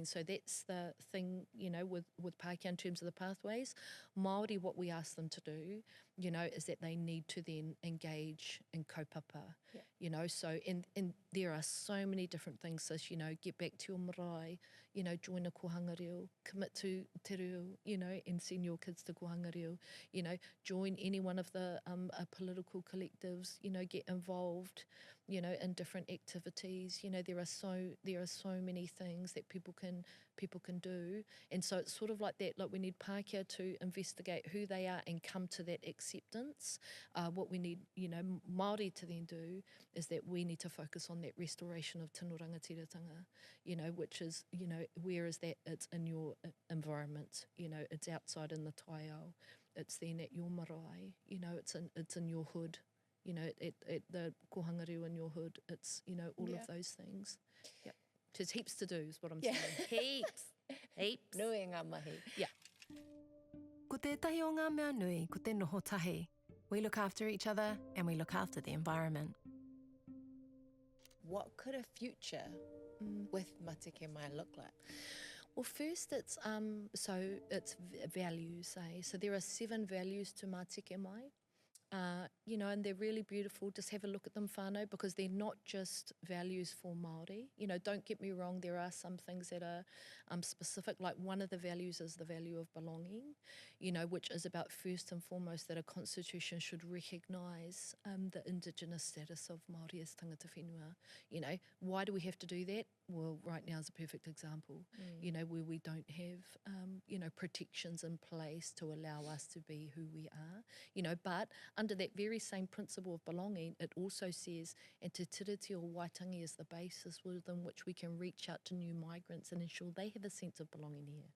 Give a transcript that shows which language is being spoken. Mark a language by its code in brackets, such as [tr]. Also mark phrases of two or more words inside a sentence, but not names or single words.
[en] So that's the thing, you know, with Pākehā in terms of the pathways. Māori, what we ask them to do, you know, is that they need to then engage in kaupapa, you know. So, and there are so many different things. So, you know, get back to your marae, you know, join a [mi] kohanga reo, [en] commit to [mi] te reo, [en] you know, and send your kids to [mi] kohanga reo, [en] you know, join any one of the political collectives, you know, get involved, you know, in different activities. You know, there are so many things that people can do. And so it's sort of like that, like we need Pākehā to investigate who they are and come to that acceptance. What we need, you know, Māori to then do is that we need to focus on that restoration of [mi] tino rangatiratanga, [en] you know, which is, you know, where is that? It's in your environment, you know, it's outside in the taiao, it's then at your marae, you know, it's in your hood, you know, at the [mi] kohanga reo [en] in your hood, it's, you know, all of those things. Yep. There's heaps to do is what I'm saying. Heaps. [mi] Nui ngā mahi. [en] Yeah. [mi] Ko tētahi o ngā mea nui, ko te noho tahi. [en] We look after each other and we look after the environment. What could a future with Matike Mai look like? Well, first it's values, eh? So there are 7 values to Matike Mai. You know, and they're really beautiful. Just have a look at them, whānau, because they're not just values for Māori. You know, don't get me wrong, there are some things that are specific. Like one of the values is the value of belonging, you know, which is about first and foremost that a constitution should recognise the Indigenous status of Māori as [mi] tangata whenua. [en] You know, why do we have to do that? Well, right now is a perfect example, you know, where we don't have, you know, protections in place to allow us to be who we are, you know, but under that very same principle of belonging, it also says, and Te Tiriti or Waitangi is the basis within which we can reach out to new migrants and ensure they have a sense of belonging here.